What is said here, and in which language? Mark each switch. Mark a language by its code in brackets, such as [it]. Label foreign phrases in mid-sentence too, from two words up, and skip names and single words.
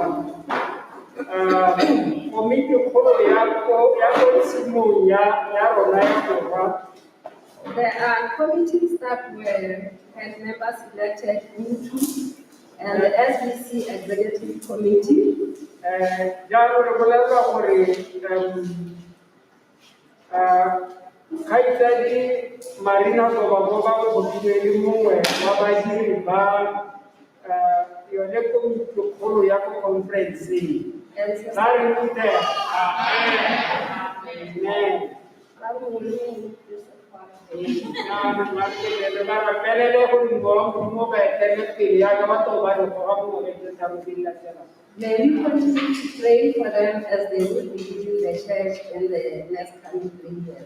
[tn] Komiti kgolo ya ko tshimong ya rona ya Borwa. [en] There are committees that had members elected into, and the SBC Executive Committee. [tn] Jalo re bolela gore Khaitsadi Marina Goba o bopilwe le mongwe wa badiri ba yone komiti kgolo ya ko conference. Ba re rutea. Amen. [en] May we continue to pray for them as they will be leading the church in the next coming 3 years.